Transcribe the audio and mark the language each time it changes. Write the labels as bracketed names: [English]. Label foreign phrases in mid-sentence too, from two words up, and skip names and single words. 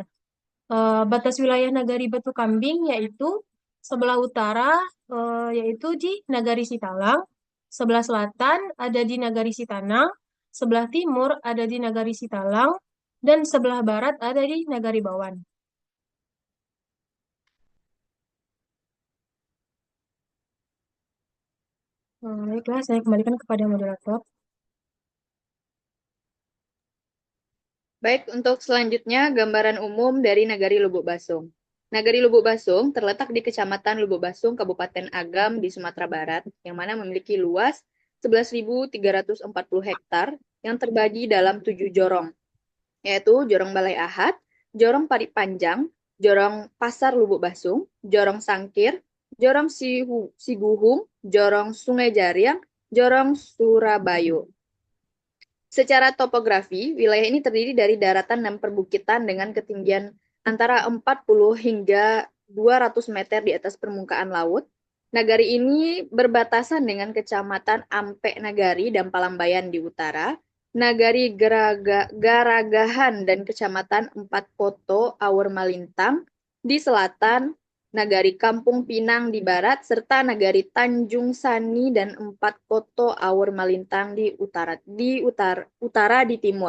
[Indonesian] Batas wilayah Nagari Batu Kambing yaitu sebelah utara yaitu di Nagari Sitalang, sebelah selatan ada di Nagari Sitanang, sebelah timur ada di Nagari Sitalang, dan sebelah barat ada di Nagari Bawan. Baiklah, saya kembalikan kepada moderator. Baik, untuk selanjutnya gambaran umum dari Nagari Lubuk Basung. Nagari Lubuk Basung terletak di Kecamatan Lubuk Basung, Kabupaten Agam di Sumatera Barat, yang mana memiliki luas 11.340 hektar yang terbagi dalam 7 jorong, yaitu Jorong Balai Ahad, Jorong Pari Panjang, Jorong Pasar Lubuk Basung, Jorong Sangkir, Jorong Siguhung, Jorong Sungai Jariang, Jorong Surabayo. Secara topografi, wilayah ini terdiri dari daratan dan perbukitan dengan ketinggian antara 40 hingga 200 meter di atas permukaan laut. Nagari ini berbatasan dengan Kecamatan Ampek Nagari dan Palambayan di utara, Nagari Garagahan dan Kecamatan Empat Poto Aur Malintang di selatan, Nagari Kampung Pinang di barat, serta Nagari Tanjung Sani dan Empat Koto Aur Malintang di utara di timur.